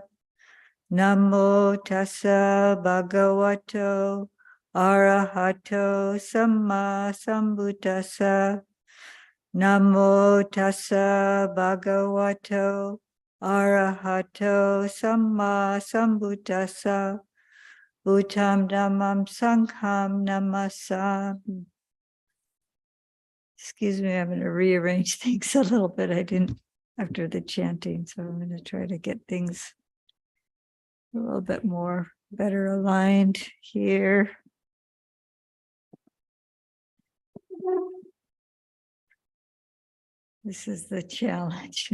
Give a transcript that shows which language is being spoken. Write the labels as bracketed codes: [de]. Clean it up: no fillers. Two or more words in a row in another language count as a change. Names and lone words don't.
[pi] Namo tassa bhagavato arahato samma sambuddhassa. Namo tassa bhagavato arahato samma sambuddhassa. Bhutam dhammam sangham namasami. [en] Excuse me, I'm going to rearrange things a little bit. I didn't after the chanting, so I'm going to try to get things a little bit more better aligned here. This is the challenge.